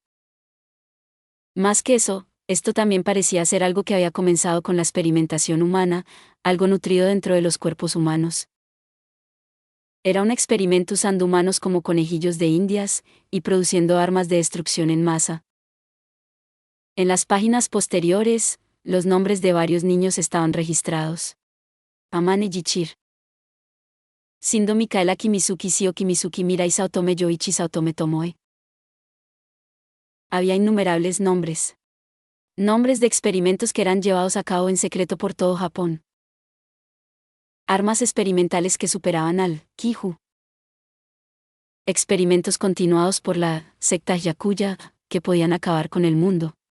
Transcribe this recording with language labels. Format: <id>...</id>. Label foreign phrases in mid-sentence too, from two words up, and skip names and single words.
<es>Más que eso, esto también parecía ser algo que había comenzado con la experimentación humana, algo nutrido dentro de los cuerpos humanos. Era un experimento usando humanos como conejillos de indias, y produciendo armas de destrucción en masa. En las páginas posteriores, los nombres de varios niños estaban registrados. Amane Jichir. Shindo Mikaela Kimizuki Sio Kimizuki Mirai Saotome Yoichi Saotome Tomoe. Había innumerables nombres. Nombres de experimentos que eran llevados a cabo en secreto por todo Japón. Armas experimentales que superaban al Kiju. Experimentos continuados por la secta Yakuya, que podían acabar con el mundo.</es>